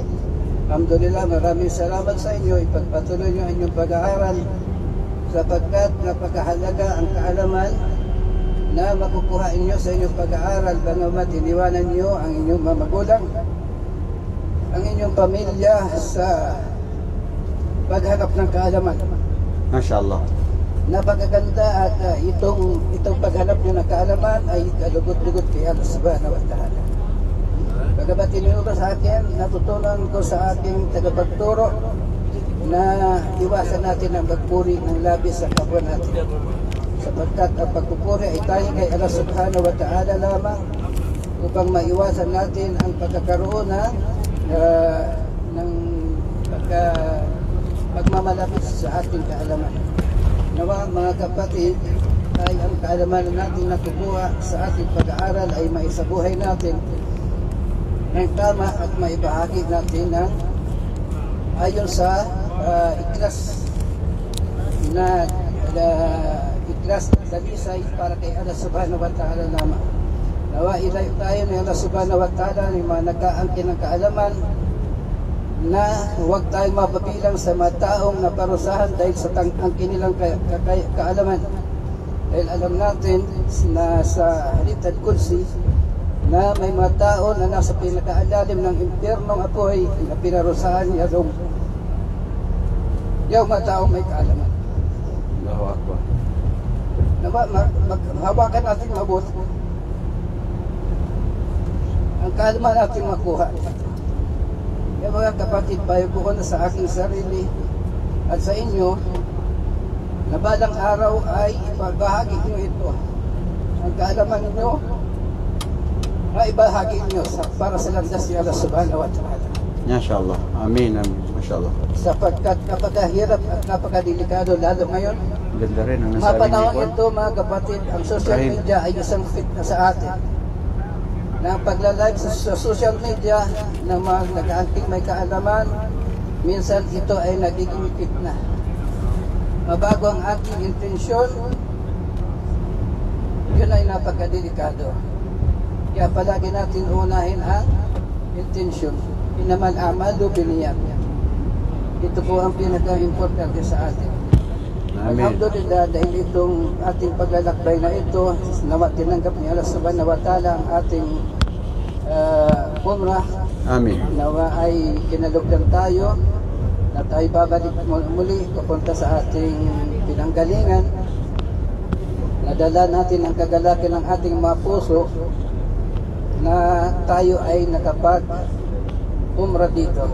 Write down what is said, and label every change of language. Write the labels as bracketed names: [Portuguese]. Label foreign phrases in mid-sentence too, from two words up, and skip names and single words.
[Filipino] Alhamdulillah, maraming salamat sa inyo. Ipagpatuloy nyo ang inyong pag-aaral sapagkat napakahalaga ang kaalaman na makukuha inyo sa inyong pag-aaral bagamat iniwanan nyo ang inyong mga magulang, ang inyong pamilya sa paghanap ng kaalaman. [Arabic] ما شاء الله. [Filipino] Napakaganda at itong paghanap nyo ng kaalaman ay kalugod-lugod kay Allah [Arabic] سبحانه وتعالى. [Filipino] Bagamat tinuro sa akin, natutunan ko sa aking tagapagturo na iwasan natin ang pagpuri ng labis sa kapwa natin. Sapagkat ang pagpupuri ay tanging kay Allah [Arabic] سبحانه وتعالى [Filipino] lamang upang maiwasan natin ang pagkakaroon ng pagmamalapit sa ating kaalaman. Nawa mga kapatid, ay ang kaalaman natin nakukuha sa ating pag-aaral ay maisabuhay natin ng tama at maibahagi natin ng ayon sa iklas na iklas na dalisay para kay Allah [Arabic] سبحانه وتعالى [Filipino] lamang. Nawa ilayo tayo ni Allah [Arabic] سبحانه وتعالى [Filipino] ng mga nag-aangkin ng kaalaman na huwag tayong mapabilang sa mga taong naparusahan dahil sa angkin nilang kaalaman. Dahil alam natin na sa [Arabic] الحديث القدسي [Filipino] na may mga tao na nasa pinakaalalim ng impyernong apoy na pinarusahan niya doon. Yung mga taong may kaalaman. [Arabic] الله أكبر. [Filipino] Hawakan natin mabuti. Ang kaalaman natin makuha. Kaya mga kapatid, payo ko na sa aking sarili at sa inyo na balang araw ay ibahagi nyo ito. Ang kaalaman nyo ay ibahagi nyo para sa landas ni Allah [Arabic] سبحانه وتعالى. [Filipino] Mashallah. [Arabic] آمين. آمين. ما شاء الله. [Filipino] Sapagkat napakahirap at napakadelikado lalo ngayon. Ganda rin ang nasabi Mapanahon ni ito mga kapatid, ang [English] social media [Filipino] ay isang fitna sa atin. Na ang pagla-live sa [English] social media [Filipino] ng mga nag-aangking may kaalaman, minsan ito ay nagiging fitna. Mabago ang ating intensyon, yun ay napakadelikado. Kaya palagi natin unahin ang intensyon. [Arabic] إنما الأعمال بالنيات. [Filipino] Ito po ang pinaka-importante sa atin. Amen. Alhamdulillah, dahil itong ating paglalakbay na ito, nawa tinanggap ni Allah [Arabic] سبحانه وتعالى [Filipino] ang ating umrah. Amin. Nawa ay kinalugdan tayo na tayo babalik muli papunta sa ating pinanggalingan. Nadala natin ang kagalakan ng ating mga puso na tayo ay nakapag umrah dito.